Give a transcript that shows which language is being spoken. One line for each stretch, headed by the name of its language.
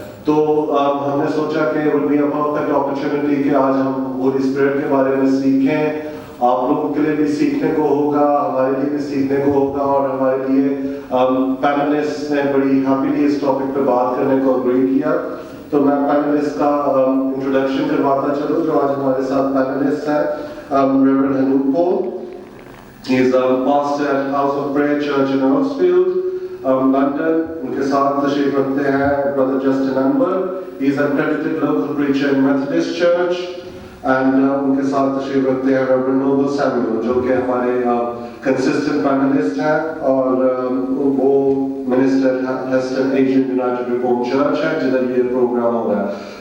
Hindi: तो हमने सोचा कि
English: would be a perfect opportunity
Hindi: कि आज हम होली स्पिरिट के बारे में सीखें। आप लोगों के लिए भी सीखने को होगा, हमारे लिए भी सीखने को होगा, और हमारे लिए पैनलिस्ट ने बड़ी हैप्पीली इस टॉपिक पे बात करने को अग्री किया। तो मैं पैनलिस्ट का इंट्रोडक्शन करवाता चलूं जो आज हमारे साथ पैनलिस्ट हैं। Reverend हनूक Paul,
English: he is a pastor at House of Prayer Church in Huddersfield, London।
Hindi: उनके साथ तशरीफ रखते हैं brother Justin Ambar,
English: he is an accredited local preacher in Methodist Church,
Hindi: and उनके साथ तशरीफ रखते हैं रेवरेंड नोबल सैमुअल, जो कि हमारे कंसिस्टेंट पैनलिस्ट हैं और वो minister hasten Asian United reform church है जिधर ये प्रोग्राम हो रहा है।